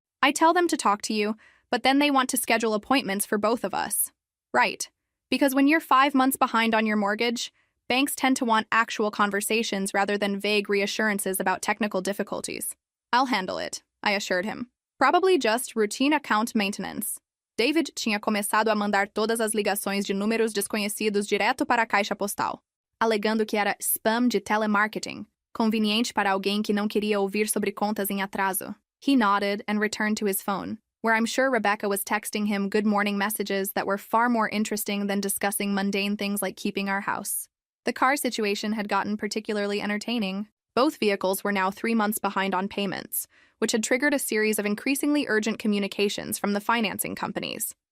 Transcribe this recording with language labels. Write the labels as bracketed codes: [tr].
[en] I tell them to talk to you, but then they want to schedule appointments for both of us." Right. Because when you're 5 months behind on your mortgage, banks tend to want actual conversations rather than vague reassurances about technical difficulties. "I'll handle it," I assured him. Probably just routine account maintenance. [pt] David tinha começado a mandar todas as ligações de números desconhecidos direto para a caixa postal, alegando que era spam de telemarketing, conveniente para alguém que não queria ouvir sobre contas em atraso. [en] He nodded and returned to his phone, where I'm sure Rebecca was texting him good morning messages that were far more interesting than discussing mundane things like keeping our house. The car situation had gotten particularly entertaining. Both vehicles were now 3 months behind on payments, which had triggered a series of increasingly urgent communications from the financing companies.